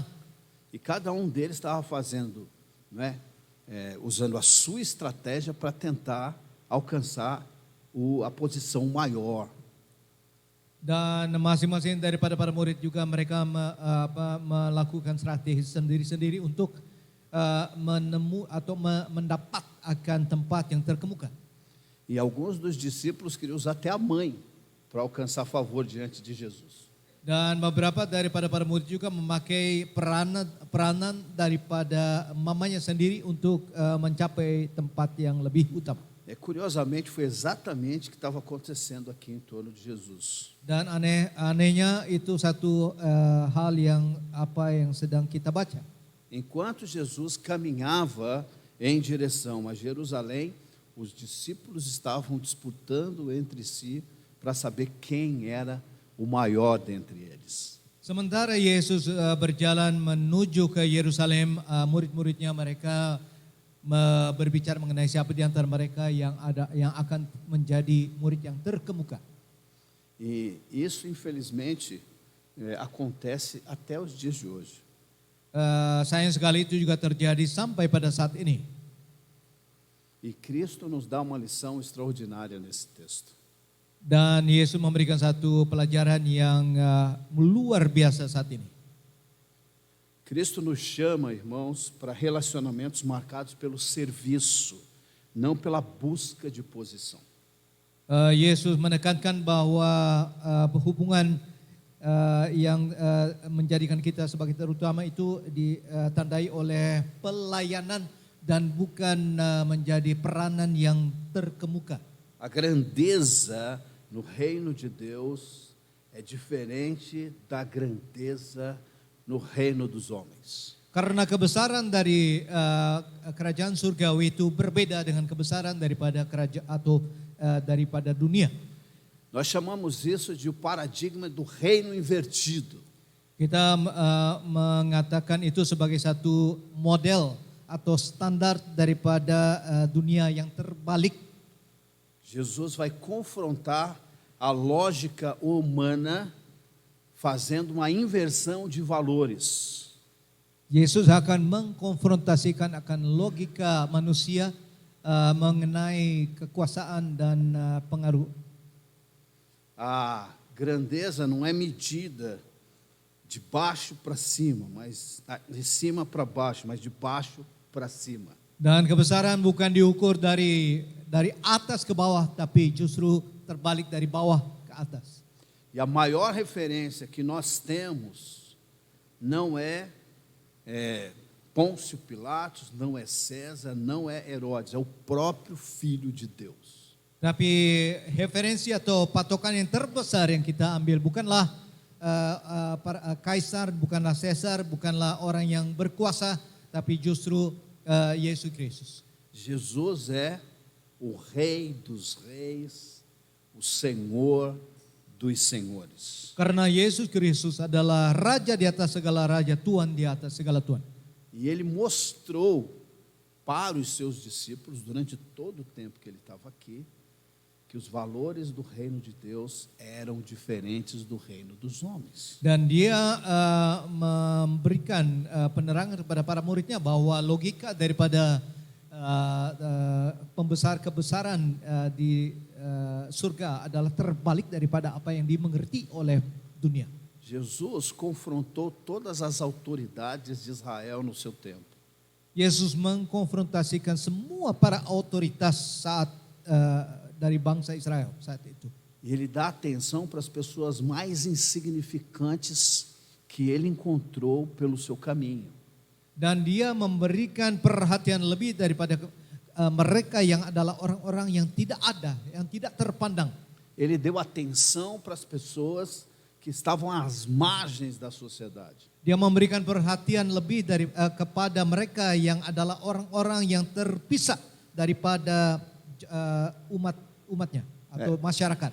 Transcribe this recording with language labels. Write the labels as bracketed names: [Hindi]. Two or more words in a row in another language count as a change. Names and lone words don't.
[Portuguese] E cada deles estava fazendo, usando a sua estratégia para tentar alcançar a posição maior. [Indonesian] Dan masing-masing daripada para murid juga mereka melakukan strategi sendiri-sendiri untuk mendapat akan tempat yang terkemuka. [Portuguese] E alguns dos discípulos queriam usar até a mãe para alcançar favor diante de Jesus. [Indonesian] Dan beberapa daripada para murid juga memakai peranan daripada mamanya sendiri untuk mencapai tempat yang lebih utama. [Portuguese] Curiosamente, foi exatamente o que estava acontecendo aqui em torno de Jesus. [Indonesian] Dan anehnya itu satu hal yang sedang kita baca. [Portuguese] Enquanto Jesus caminhava em direção a Jerusalém, os discípulos estavam disputando entre si para saber quem era o maior dentre eles. [Indonesian] Sementara Yesus berjalan menuju ke Yerusalem, murid-muridnya mereka berbicara mengenai siapa di antara mereka yang akan menjadi murid yang terkemuka. [Portuguese] E isso, infelizmente, acontece até os dias de hoje. [Indonesian] Sayang sekali itu juga terjadi sampai pada saat ini. [Portuguese] E Cristo nos dá uma lição extraordinária nesse texto. [Indonesian] Dan Yesus memberikan satu pelajaran yang luar biasa saat ini. [Portuguese] Cristo nos chama, irmãos, para relacionamentos marcados pelo serviço, não pela busca de posição. [Indonesian] Yesus menekankan bahwa hubungan yang menjadikan kita sebagai terutama itu ditandai oleh pelayanan dan bukan menjadi peranan yang terkemuka. [Portuguese] A grandeza no reino de Deus é diferente da grandeza no reino dos homens. [Indonesian] Karena kebesaran dari kerajaan surgawi itu berbeda dengan kebesaran daripada kerajaan atau daripada dunia. [Portuguese] Nós chamamos isso de o paradigma do reino invertido. [Indonesian] Kita mengatakan itu sebagai satu model atau standar daripada dunia yang terbalik. [Portuguese] Jesus vai confrontar a lógica humana fazendo uma inversão de valores. [Indonesian] Yesus akan mengkonfrontasikan akan logika manusia mengenai kekuasaan dan pengaruh. [Portuguese] A grandeza não é medida de baixo para cima, mas de cima para baixo, mas de baixo para cima. [Indonesian] Dan kebesaran bukan diukur dari atas ke bawah, tapi justru terbalik dari bawah ke atas. [Portuguese] E a maior referência que nós temos não é Pôncio Pilatos, não é César, não é Herodes, é o próprio Filho de Deus. [Indonesian] Tapi referensi atau patokan yang terbesar yang kita ambil bukanlah kaisar, bukanlah Caesar, bukanlah orang yang berkuasa, tapi justru Yesus Kristus. [Portuguese] Jesus é o Rei dos Reis, o Senhor dos Senhores. [Indonesian] Karena Yesus Kristus adalah Raja di atas segala raja, Tuhan di atas segala Tuhan. [Portuguese] E ele mostrou para os seus discípulos, durante todo o tempo que ele estava aqui, que os valores do reino de Deus eram diferentes do reino dos homens. [Indonesian] Dan dia memberikan penerangan kepada para muridnya bahwa logika daripada pembesar kebesaran di surga adalah terbalik daripada apa yang dimengerti oleh dunia. [Portuguese] Jesus confrontou todas as autoridades de Israel no seu tempo. [Indonesian] Yesus mengkonfrontasikan semua para otoritas saat dari bangsa Israel saat itu. [Portuguese] E ele dá atenção para as pessoas mais insignificantes que ele encontrou pelo seu caminho. [Indonesian] Dan dia memberikan perhatian lebih daripada mereka yang adalah orang-orang yang tidak ada, yang tidak terpandang. [Portuguese] Ele deu atenção para as pessoas que estavam às margens da sociedade. [Indonesian] Dia memberikan perhatian lebih kepada mereka yang adalah orang-orang yang terpisah daripada umatnya atau masyarakat.